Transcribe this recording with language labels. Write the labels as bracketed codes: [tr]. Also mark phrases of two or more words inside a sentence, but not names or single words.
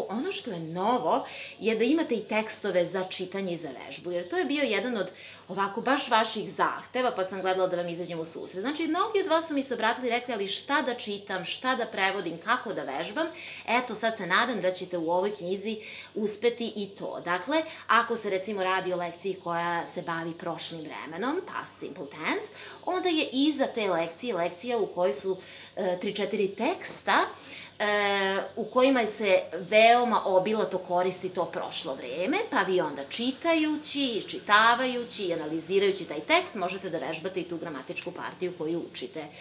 [sr] Ono što je novo je da imate i tekstove za čitanje i za vežbu, jer to je bio jedan od ovako baš vaših zahteva, pa sam gledala da vam izađem u susret. Znači, mnogi od vas su mi se obratili i rekli, ali šta da čitam, šta da prevodim, kako da vežbam. Eto, sad se nadam da ćete u ovoj knjizi uspeti i to. Dakle, ako se recimo radi o lekciji koja se bavi prošlim vremenom, [en] past simple tense, [sr] onda je iza te lekcije lekcija u kojoj su 3-4 teksta u kojima se veoma obilato koristi to prošlo vreme, pa vi onda čitajući, iščitavajući i analizirajući taj tekst možete da vežbate i tu gramatičku partiju koju učite.